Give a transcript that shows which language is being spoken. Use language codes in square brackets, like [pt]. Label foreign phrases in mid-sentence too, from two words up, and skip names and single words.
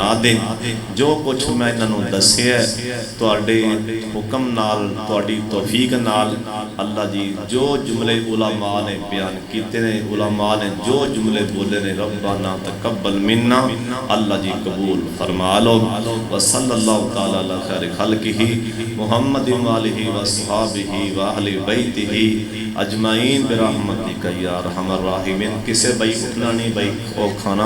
[pa] دے جو کجھ میں انہاں نوں دسیا تہاڈے حکم نال تہاڈی توفیق نال اللہ جی جو جملے علما نے بیان کیتے نے علما نے جو جملے بولے نے [ar] ربنا تقبل منا [pa] اللہ جی قبول فرما لو [ar] وصلى الله تعالى على خير خلقه محمد وآله وأصحابه وأهل بيته أجمعين برحمتك يا أرحم الراحمين. [pa] کسے بھائی اٹھنا نہیں بھائی او کھانا